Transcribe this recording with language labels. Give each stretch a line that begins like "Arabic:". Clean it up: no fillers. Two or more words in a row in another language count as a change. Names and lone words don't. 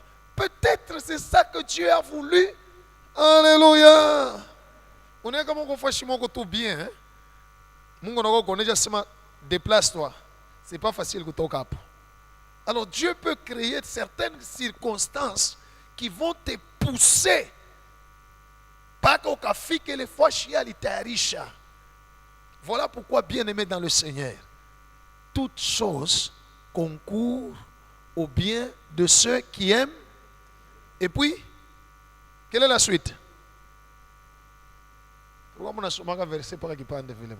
French: Peut-être c'est ça que Dieu a voulu. Alléluia.
Swahili: Unaweka Mungu fashi Mungu
French: tout bien,
Swahili: hein? Mungu nako koneja sema déplace-toi.
French: C'est pas facile
Swahili: kutoka hapo.
French: Alors Dieu peut créer certaines circonstances qui vont te pousser
Swahili: paka ukafike ile fashi alitayarisha.
French: Voilà pourquoi, bien-aimé dans le Seigneur, toutes choses concourent au bien de ceux qui aiment. Et puis, quelle est la suite? Pourquoi on a souvent un verset par qui parle de moi?